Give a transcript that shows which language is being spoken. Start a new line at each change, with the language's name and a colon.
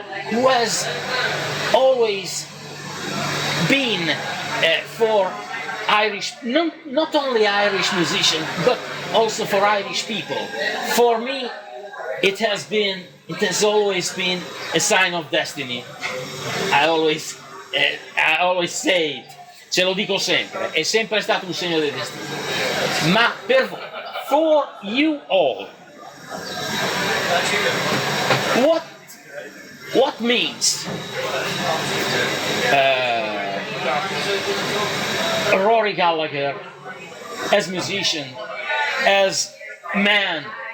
English: Who has always been for Irish, not only Irish musicians, but also for Irish people. For me, it has always been a sign of destiny. I always say it,
Italian: ce lo dico sempre, è sempre stato un segno del destino. Ma per voi,
English: for you all, what means Rory Gallagher as musician, as man?